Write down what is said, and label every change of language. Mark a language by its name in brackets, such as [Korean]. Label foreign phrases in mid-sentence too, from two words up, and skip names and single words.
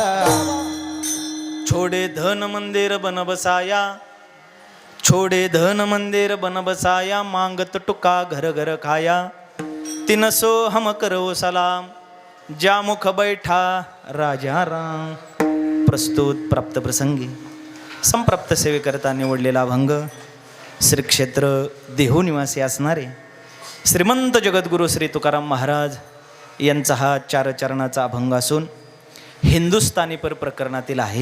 [Hindi] छोड़े धन मंदिर बन बसाया, छोड़े धन मंदिर बन बसाया, मांगत टुका घर घर खाया। तिन सो हम करो सलाम, जा मुख बैठा राजा राम। [Marathi] प्रस्तुत प्राप्त प्रसंगी संप्राप्त सेवेकरता निवडलेला अभंग श्री क्षेत्र देहू निवासी असणारे श्रीमंत जगद्गुरु श्री तुकाराम महाराज यांचा हा 4 चरणाचा अभंग असून हिंदुस्थानी पर प्रकरणातील आहे।